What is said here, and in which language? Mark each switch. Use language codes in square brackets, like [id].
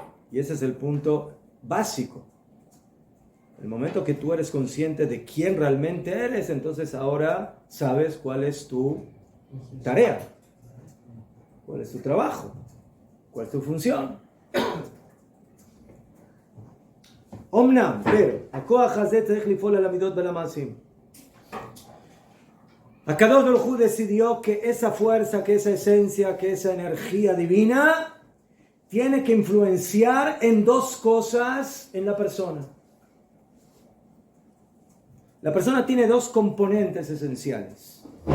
[es] Y ese es el punto básico. El momento que tú eres consciente de quién realmente eres, entonces ahora sabes cuál es tu tarea, cuál es tu trabajo, cuál es tu función. [he] Omnam, pero, הכוח הזה צריך לפעול על המידות ועל המעשים. [es] Akadosh Baruj Hu decidió que esa fuerza, que esa esencia, que esa energía divina tiene que influenciar en dos cosas en la persona. La persona tiene dos componentes esenciales.